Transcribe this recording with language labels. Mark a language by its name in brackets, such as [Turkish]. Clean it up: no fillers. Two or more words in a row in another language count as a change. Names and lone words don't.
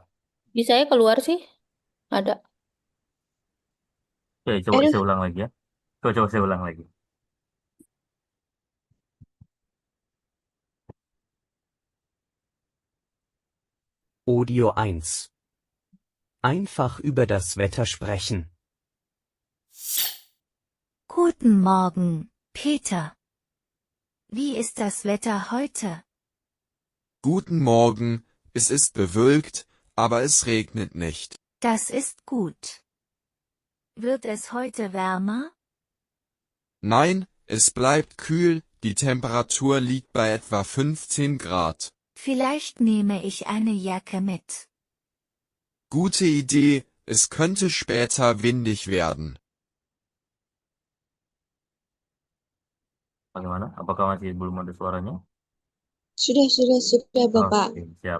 [Indonesian] Di saya keluar sih. Ada. Oke, coba Aduh, saya ulang lagi ya. Coba saya ulang lagi. Audio 1. [German] Einfach über das Wetter sprechen. Guten Morgen, Peter. Wie ist das Wetter heute? Guten Morgen, es ist bewölkt, aber es regnet nicht. Das ist gut. Wird es heute wärmer? Nein, es bleibt kühl, die Temperatur liegt bei etwa 15 Grad. Vielleicht nehme ich eine Jacke mit. Gute Idee, es könnte später windig werden. [Indonesian] Bagaimana? Apakah masih belum ada suaranya? sudah, Bapak. Oke, siap.